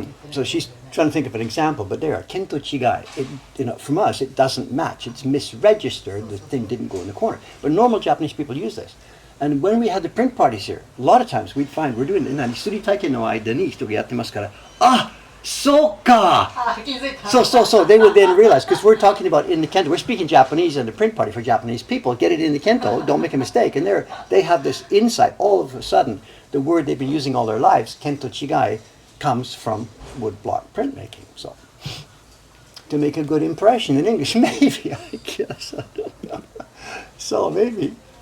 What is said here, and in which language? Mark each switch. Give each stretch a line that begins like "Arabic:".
English: So she's trying to think of an example, but there are kento chigai. From us, it doesn't match. It's misregistered. The thing didn't go in the corner. But normal Japanese people use this. And when we had the print parties here, a lot of times we'd find we're doing it.
Japanese: すり体験の間に人がやってますから、そうか!
English: So they would then realize, because we're talking about in the kento, we're speaking Japanese in the print party for Japanese people, get it in the kento, don't make a mistake. And they have this insight. All of a sudden, the word they've been using all their lives, kento chigai, comes from woodblock printmaking. So, to make a good impression in English, maybe, I guess. I don't know. So maybe.